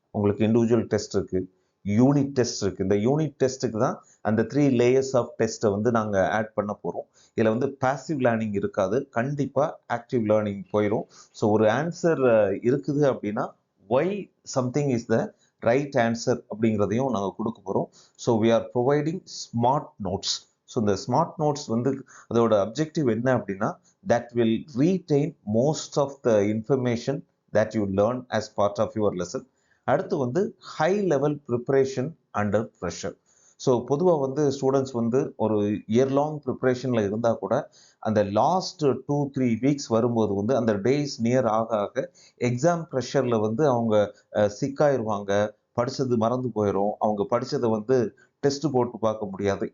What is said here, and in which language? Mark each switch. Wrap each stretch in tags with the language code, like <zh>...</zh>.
<ta>உங்களுக்கு individual test இருக்குது, unit test இருக்குது. இந்த யூனிட் டெஸ்ட்டுக்கு தான் அந்த 3 லேயர்ஸ் ஆஃப் டெஸ்ட்டை வந்து நாங்கள் ஆட் பண்ண போகிறோம். இதில் வந்து பாசிவ் லேர்னிங் இருக்காது, கண்டிப்பாக ஆக்டிவ் லேர்னிங் போயிடும். ஸோ ஒரு ஆன்சர் இருக்குது அப்படின்னா</ta> <en>why something is the right answer</en> <ta>அப்படிங்கிறதையும் நாங்கள் கொடுக்க போகிறோம்.</ta> <en>So we are providing smart notes.</en> <ta>So இந்த ஸ்மார்ட் நோட்ஸ் வந்து அதோட அப்ஜெக்டிவ் என்ன அப்படின்னா,</ta> <en>that will retain most of the information that you learn as part of your lesson.</en> <ta>அடுத்து வந்து</ta> <en>High level preparation under pressure.</en> <ta>So பொதுவாக வந்து students வந்து ஒரு இயர் லாங் ப்ரிப்பரேஷனில் இருந்தால் கூட அந்த லாஸ்ட் 2-3 வீக்ஸ் வரும்போது வந்து அந்த டேஸ் நியர் ஆக ஆக எக்ஸாம் ப்ரெஷரில் வந்து அவங்க சிக்காயிருவாங்க, படித்தது மறந்து போயிடும், அவங்க படித்ததை வந்து டெஸ்ட் போட்டு பார்க்க முடியாது.</ta>